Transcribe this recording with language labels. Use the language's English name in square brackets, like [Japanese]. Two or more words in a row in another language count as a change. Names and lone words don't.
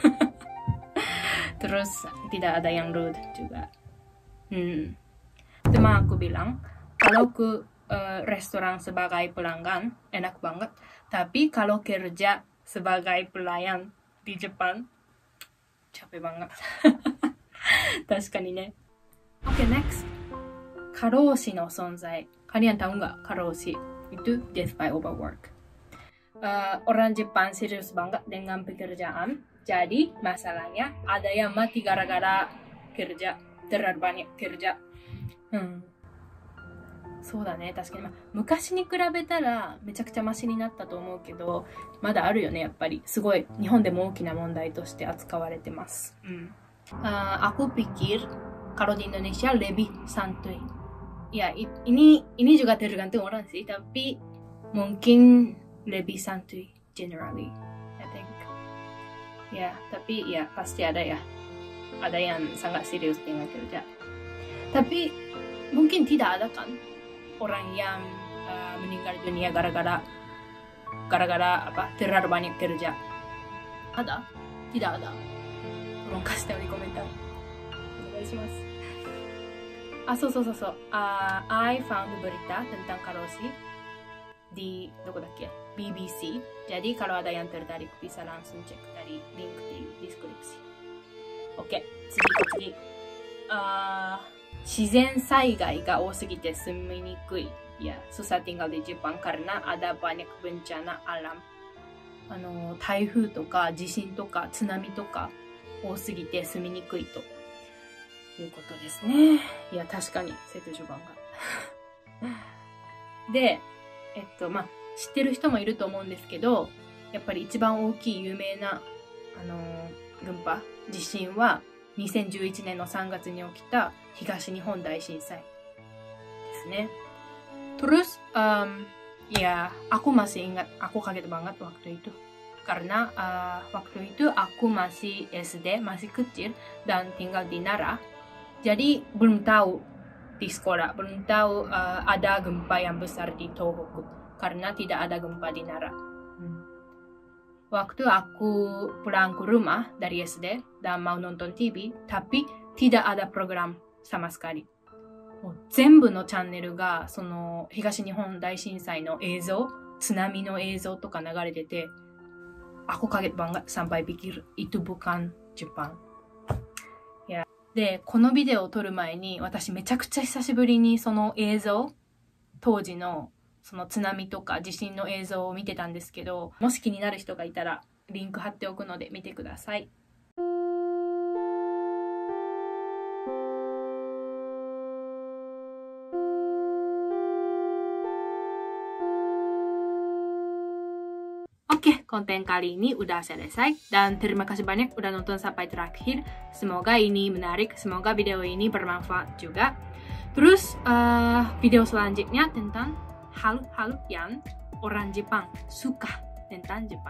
[Indonesian] Terus tidak ada yang rude juga. Teman aku bilang, kalau ke restoran sebagai pelanggan enak banget, tapi kalau kerja sebagai pelayan di Jepang capek banget. [Japanese] 確かにね。 [English] Okay, next. [Japanese] 過労死の存在. [Indonesian] Kalian tahu nggak 過労死? Itu [English] death by overwork. [Indonesian] Orang Jepang serius banget dengan pekerjaan. Jadi masalahnya ada yang mati gara-gara kerja, terlalu banyak kerja. [Japanese] そうだね、確かに。昔に比べたらめちゃくちゃマシになったと思うけど、まだあるよね、やっぱり。すごい日本でも大きな問題として扱われてます。 [Indonesian] Aku pikir kalau di Indonesia lebih santuy. Ya, ini juga tergantung orang sih, tapi mungkin lebih santuy [English] generally, I think. [Indonesian] Ya, tapi ya pasti ada ya. Ada yang sangat serius dengan kerja. Tapi mungkin tidak ada kan? orang yang meninggal dunia gara-gara apa? Terlalu banyak kerja. Ada? Tidak ada. Tolong kasih tahu di komentar. そう。 [English] I found [Indonesian] berita tentang Karoshi di BBC. Jadi kalau ada yang tertarik bisa langsung cek dari link di deskripsi. Oke, [Japanese] 次。自然災害が多すぎて住みにくい. [Indonesian] Ya, susah tinggal di Jepang karena ada banyak bencana alam. [Japanese] 台風とか地震とか津波とか多すぎて住みにくいということですね。いや、確かに、セトジョバンが。で、知ってる人もいると思うんですけど、やっぱり一番大きい有名な、群波、地震は、2011年の3月に起きた東日本大震災ですね。 [Indonesian] Terus, ya, aku masih ingat, aku kaget banget waktu itu. Karena waktu itu aku masih SD, masih kecil, dan tinggal di Nara. Jadi belum tahu di sekolah, belum tahu ada gempa yang besar di Tohoku. Karena tidak ada gempa di Nara. Waktu aku pulang ke rumah dari SD dan mau nonton TV, tapi tidak ada program sama sekali. [Japanese] もう全部のチャンネルがその東日本大震災の映像、津波の映像とか流れてて、 [Indonesian] aku kaget banget sampai pikir itu bukan Jepang. Ya. [Japanese] で、このビデオを撮る前に私めちゃくちゃ久しぶりにその映像、当時のその津波とか地震の映像を見てたんですけど、もし気になる人がいたらリンク貼っておくので見てください。 [Indonesian] Oke, konten kali ini udah selesai dan terima kasih banyak udah nonton sampai terakhir. Semoga ini menarik, semoga video ini bermanfaat juga. Terus video selanjutnya tentang hal-hal yang orang Jepang suka tentang Jepang.